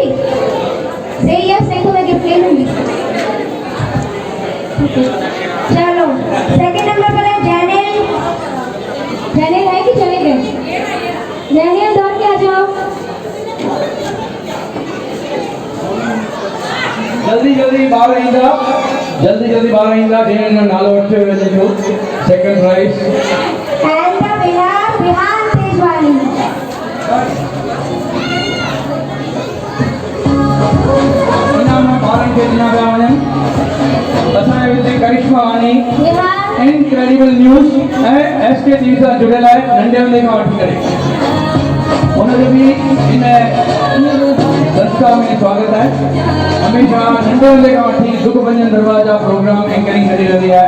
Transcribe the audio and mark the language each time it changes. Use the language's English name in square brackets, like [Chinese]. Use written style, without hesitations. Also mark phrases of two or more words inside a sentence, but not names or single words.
[English] say yes, [Hindi] नहीं तो मैं गिफ्ट ले लूंगी। चलो [English] second number [Hindi] पर है जैनेल। जैनेल है कि चले गए? जैनेल दौड़ के आ जाओ। [Sindhi] जल्दी जल्दी ॿार ईंदा, जल्दी जल्दी ॿार ईंदा, जंहिं नालो वठे वञिजो। [English] Second prize विहान तेजवानी। [Sindhi] इनाम ॿारनि खे ॾिना पिया वञनि। असांजे विच करिश्मा वानी, इनक्रेडिबल न्यूज़ ऐं SK TV सां जुड़ियल आहे नंढे हूंदे खां वठी करे। उनजो बि इन संस्था में स्वागत है। [Hindi] हमेशा नंढे हूंदे खां वठी दुख भंजन दरवाजा प्रोग्राम एंकरिंग करे रही है।